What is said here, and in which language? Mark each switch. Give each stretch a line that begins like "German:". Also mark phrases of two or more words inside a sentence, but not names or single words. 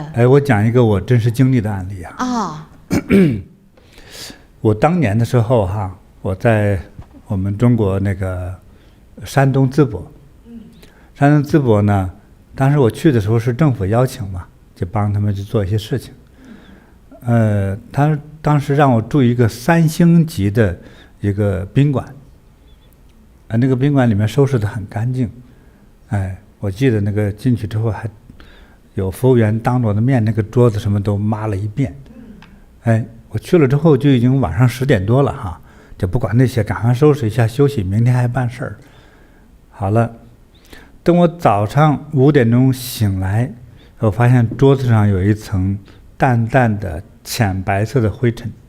Chinese: 哎，我講一個我真實經歷的案例啊。我當年的時候哈，我在我們中國那個山東淄博，山東淄博呢，當時我去的時候是政府邀請嘛，就幫他們去做一些事情。他當時讓我住一個3星級的一個賓館，那個賓館裡面收拾得很乾淨，哎，我記得那個進去之後還有服務員當着我的面，那個桌子什麼都抹了一遍，哎，我去了之後就已經晚上10點多了哈，就不管那些，趕快收拾一下休息，明天還辦事兒。好了，等我早上5點鐘醒來，我發現桌子上有一層淡淡的淺白色的灰塵。